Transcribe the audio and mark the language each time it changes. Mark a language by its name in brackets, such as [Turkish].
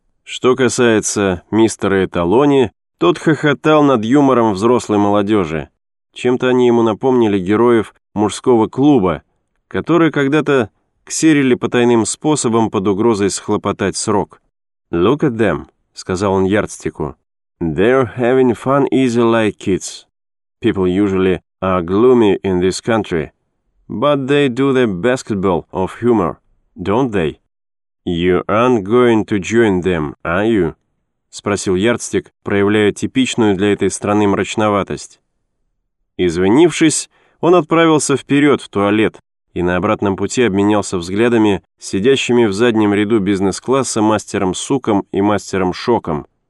[Russian] Что касается мистера Эталони, тот хохотал над юмором взрослой молодежи. Чем-то они ему напомнили героев мужского клуба, которые когда-то ксерили потайным способом под угрозой схлопотать срок. [English] «Look at them», [Russian] — сказал он Ярдстику. [English] «They're having fun easy like kids. People usually are gloomy in this country. But they do the basketball of humor, don't they? You aren't going to join them, are you?» [Russian] — спросил Ярдстик, проявляя типичную для этой страны мрачноватость. Извинившись, он отправился вперед в туалет, и на обратном пути обменялся взглядами с сидящими в заднем ряду бизнес-класса мастером Суком и мастером Шоком.